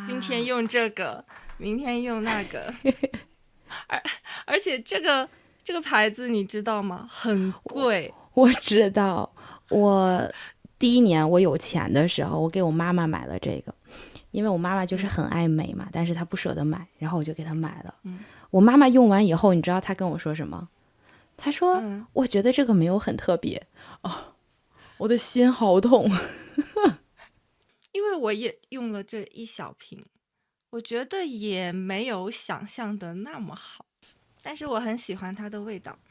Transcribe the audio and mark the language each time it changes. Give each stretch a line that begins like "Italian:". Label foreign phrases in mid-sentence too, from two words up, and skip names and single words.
Chinese: 今天用這個，明天用那個，而且這個牌子你知道嗎？很貴。我知道，我第一年我有錢的時候，我給我媽媽買了這個，因為我媽媽就是很愛美嘛，但是她不捨得買，然後我就給她買了。我媽媽用完以後，你知道她跟我說什麼？她說：“我覺得這個沒有很特別。” 哦，我的心好痛。因為我也用了這一小瓶，我覺得也沒有想象的那麼好，但是我很喜歡它的味道。